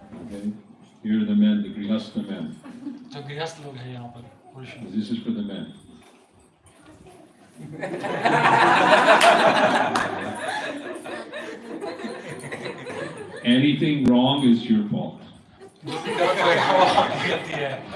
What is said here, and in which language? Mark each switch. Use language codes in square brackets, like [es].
[en] Okay, here are the men, the grihastha men. [hi] जो गृहस्थ लोग हैं यहाँ पर पुरुषों। [en] This is for the men. Anything wrong is your fault. [hi] जो भी गलत होगा वो आपकी गलती है।